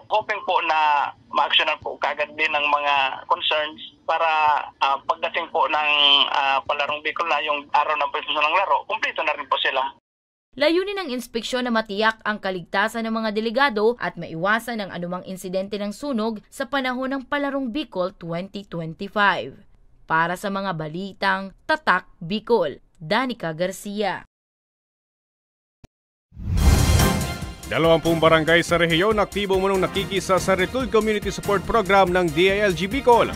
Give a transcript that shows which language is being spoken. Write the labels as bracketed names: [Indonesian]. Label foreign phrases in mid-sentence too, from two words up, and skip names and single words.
[Filipino] Hoping po na ma-actionan po kagad din ng mga concerns para pagdating po ng Palarong Bicol na yung araw ng pagsusunod ng laro, kumpleto na rin po sila. Layunin ng inspeksyon na matiyak ang kaligtasan ng mga delegado at maiwasan ang anumang insidente ng sunog sa panahon ng Palarong Bicol 2025. Para sa mga balitang Tatak Bicol, Danica Garcia. 20 barangay sa rehiyon aktibo munong nakikisa sa Retool Community Support Program ng DILG Bicol.